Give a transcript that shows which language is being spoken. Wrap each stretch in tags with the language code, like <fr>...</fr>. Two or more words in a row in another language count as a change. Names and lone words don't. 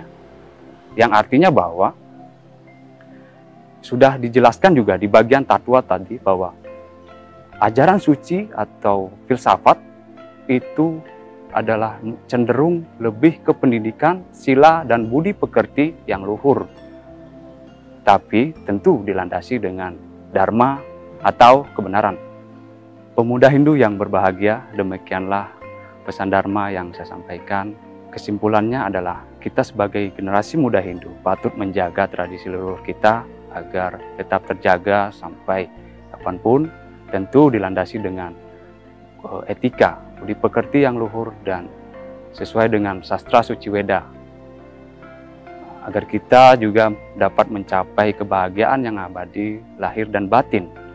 <id>Yang artinya bahwa sudah dijelaskan juga di bagian tatwa tadi bahwa ajaran suci atau filsafat itu adalah cenderung lebih ke pendidikan, sila, dan budi pekerti yang luhur. Tapi tentu dilandasi dengan dharma atau kebenaran. Pemuda Hindu yang berbahagia, demikianlah pesan dharma yang saya sampaikan. Kesimpulannya adalah kita sebagai generasi muda Hindu patut menjaga tradisi leluhur kita agar tetap terjaga sampai kapanpun, tentu dilandasi dengan etika, budi pekerti yang luhur dan sesuai dengan sastra suci Weda, agar kita juga dapat mencapai kebahagiaan yang abadi lahir dan batin.</id>